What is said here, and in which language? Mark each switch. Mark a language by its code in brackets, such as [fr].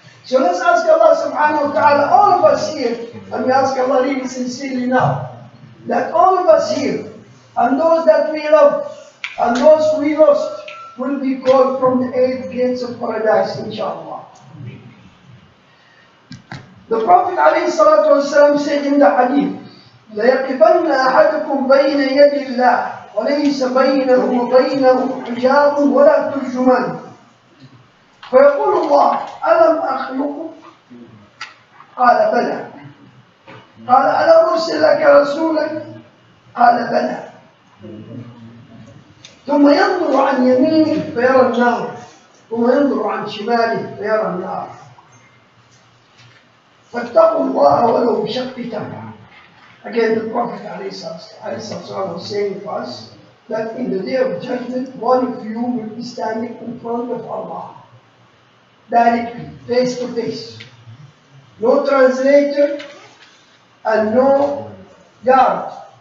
[en] So let's ask Allah subhanahu wa ta'ala, all of us here, and we ask Allah really sincerely now, that all of us here, and those that we love, and those we lost, will be called from the 8 gates of paradise, inshallah. The Prophet ﷺ said in the hadith, [ar] لَيَقِفَنَّ أَحَدُكُمْ بَيْنَ يَدِ اللَّهِ وَلَيْسَ بَيْنَهُ وَبَيْنَهُ حِجَابٌ وَلَا تُرْجُمَانٌ فيقول الله ألم أخلقك؟ قال بلى. قال ألم أرسل لك رسولا؟ قال بلى. ثم ينظر عن يمينه فيرى النار ثم ينظر عن شماله فيرى النار فاتقوا الله ولو بشق تمرة. [en] Again, the Prophet ﷺ was saying to us that in the day of judgment, one of you will be standing in front of Allah, directly, face to face. No translator and no guard.